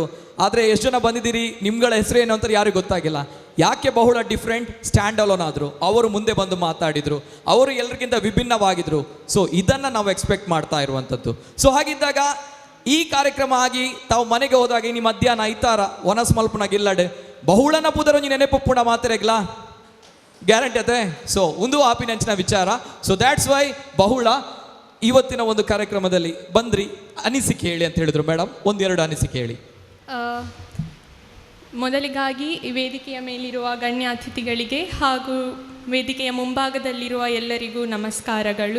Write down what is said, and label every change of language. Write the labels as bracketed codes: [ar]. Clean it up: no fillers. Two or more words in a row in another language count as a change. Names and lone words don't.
[kn] ಆದರೆ ಎಷ್ಟು ಜನ ಬಂದಿದ್ದೀರಿ, ನಿಮ್ಗಳ ಹೆಸರು ಏನು ಅಂತ ಯಾರಿಗೂ ಗೊತ್ತಾಗಿಲ್ಲ. ಯಾಕೆ ಬಹುಳ ಡಿಫ್ರೆಂಟ್? [en] stand alone [kn] ಆದರು, ಅವರು ಮುಂದೆ ಬಂದು ಮಾತಾಡಿದರು, ಅವರು ಎಲ್ಲರಿಗಿಂತ ವಿಭಿನ್ನವಾಗಿದ್ದರು. ಸೊ ಇದನ್ನು ನಾವು ಎಕ್ಸ್ಪೆಕ್ಟ್ ಮಾಡ್ತಾ ಇರುವಂಥದ್ದು. ಸೊ ಹಾಗಿದ್ದಾಗ ಈ ಕಾರ್ಯಕ್ರಮ ಆಗಿ ತಾವು ಮನೆಗೆ ಹೋದಾಗ [tcy] ಇನ್ನು ಮಧ್ಯಾಹ್ನ ಐತಾರ ಒನಸ್ ಮಲ್ಪನಾಗ ಇಲ್ಲಡೆ ಬಹುಳನ ಪುದರೊಂಜಿ ನೆನೆಪುಪ್ಪುಣ ಮಾತೆರೆಗ್ಲಾ ಗ್ಯಾರಂಟಿ ಅದೇ. ಸೊ ಒಂದು ಆಪಿನಂಚಿನ ವಿಚಾರ. ಸೊ [en] that's why [tcy] ಬಹುಳ ಇವತ್ತಿನ ಒಂದು ಕಾರ್ಯಕ್ರಮದಲ್ಲಿ ಬಂದ್ರಿ. [kn] ಅನಿಸಿಕೆ ಹೇಳಿ ಅಂತ ಹೇಳಿದ್ರು ಮೇಡಮ್, ಒಂದೆರಡು ಅನಿಸಿಕೆ ಹೇಳಿ. ಮೊದಲಿಗಾಗಿ ಈ ವೇದಿಕೆಯ ಮೇಲಿರುವ ಗಣ್ಯ ಅತಿಥಿಗಳಿಗೆ ಹಾಗೂ ವೇದಿಕೆಯ ಮುಂಭಾಗದಲ್ಲಿರುವ ಎಲ್ಲರಿಗೂ ನಮಸ್ಕಾರಗಳು.